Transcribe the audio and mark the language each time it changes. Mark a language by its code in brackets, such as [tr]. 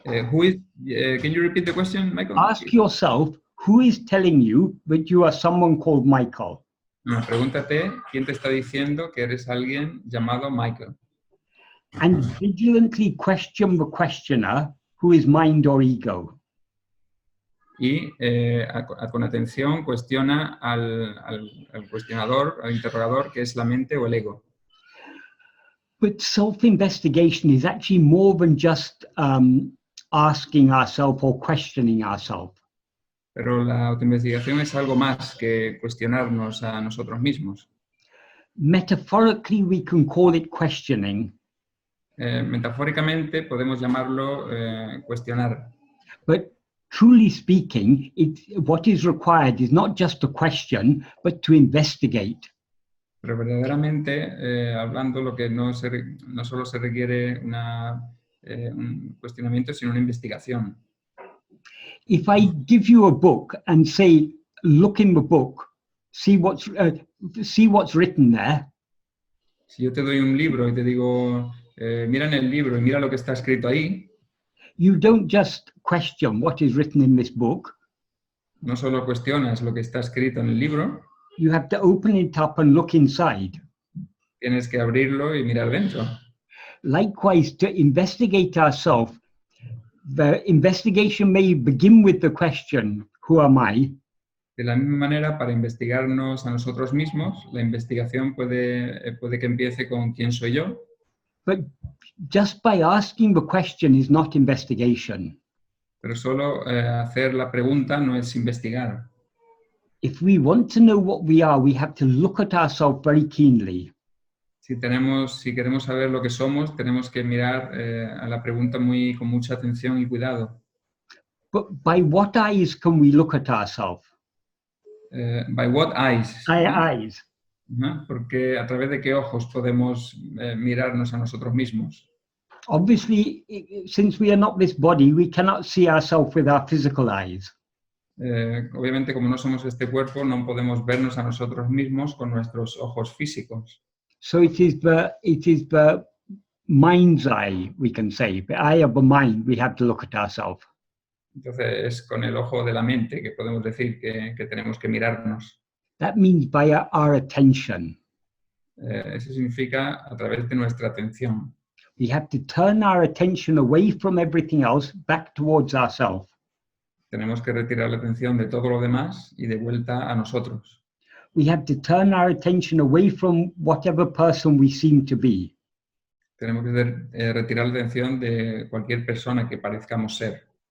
[en] Who is, can you repeat the question, Michael? Ask yourself, who is telling you that you are someone called Michael? [es] No, pregúntate, ¿quién te está diciendo que eres alguien llamado Michael? [en] And vigilantly question the questioner, who is mind or ego. [es] Y con atención cuestiona al cuestionador, al interrogador, que es la mente o el ego. [en] But self-investigation is actually more than just asking ourselves or questioning ourselves. [es] Pero la autoinvestigación es algo más que cuestionarnos a nosotros mismos. [en] Metaphorically, we can call it questioning. [es] Metafóricamente podemos llamarlo cuestionar. [en] But truly speaking, what is required is not just a question, but to investigate. [es] Pero verdaderamente, hablando, lo que no solo se requiere un cuestionamiento, sino una investigación. [en] If I give you a book and say, look in the book, see what's written there. [es] Si yo te doy un libro y te digo, mira en el libro y mira lo que está escrito ahí, [en] You don't just question what is written in this book. [es] no solo cuestionas lo que está escrito en el libro, [en] You have to open it up and look inside. [es] tienes que abrirlo y mirar dentro. [en] Likewise, to investigate ourselves, the investigation may begin with the question, who am I? [es] De la misma manera, para investigarnos a nosotros mismos, la investigación puede que empiece con ¿quién soy yo? [en] But just by asking the question is not investigation. [es] Pero solo hacer la pregunta no es investigar. [en] If we want to know what we are, we have to look at ourselves very keenly. [es] Si queremos saber lo que somos, tenemos que mirar a la pregunta con mucha atención y cuidado. [en] But by what eyes can we look at ourselves? By what eyes? Eyes. [es] Porque a través de qué ojos podemos mirarnos a nosotros mismos. [en] Obviously, since we are not this body, we cannot see ourselves with our physical eyes. [es] Obviamente, como no somos este cuerpo, no podemos vernos a nosotros mismos con nuestros ojos físicos. [en] So it is the mind's eye, we can say, the eye of the mind. We have to look at ourselves. [es] Entonces, es con el ojo de la mente que podemos decir que tenemos que mirarnos. [en] That means by our attention. [es] Eso significa a través de nuestra atención. [en] We have to turn our attention away from everything else, back towards ourselves. [es] Tenemos que retirar la atención de todo lo demás y de vuelta a nosotros. [en] We have to turn our attention away from whatever person we seem to be. [es] Tenemos que retirar la atención de cualquier persona que parezcamos ser.